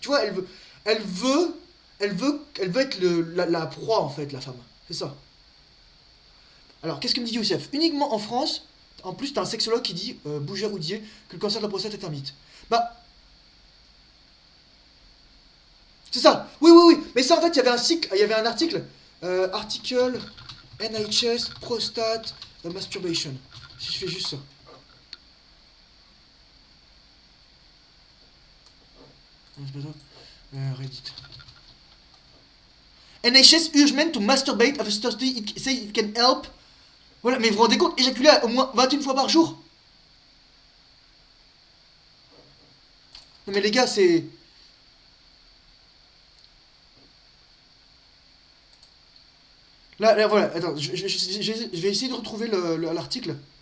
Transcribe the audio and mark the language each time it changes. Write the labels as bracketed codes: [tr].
[fr] Tu vois, elle veut, elle veut être la proie en fait, la femme. C'est ça. Alors, qu'est-ce que me dit Youssef? Uniquement en France, en plus, t'as un sexologue qui dit, Bougère Oudier, que le cancer de la prostate est un mythe. Bah, c'est ça. Oui, oui, oui. Mais ça, en fait, il y avait un article. Article NHS prostate masturbation. Si je fais juste ça. Non, c'est pas ça. Reddit. [en] NHS urge men to masturbate after study. It says it can help. [fr] Voilà, mais vous vous rendez compte, éjaculer au moins 21 fois par jour? Non, mais les gars, c'est. Là, voilà, attends, je vais essayer de retrouver l'article.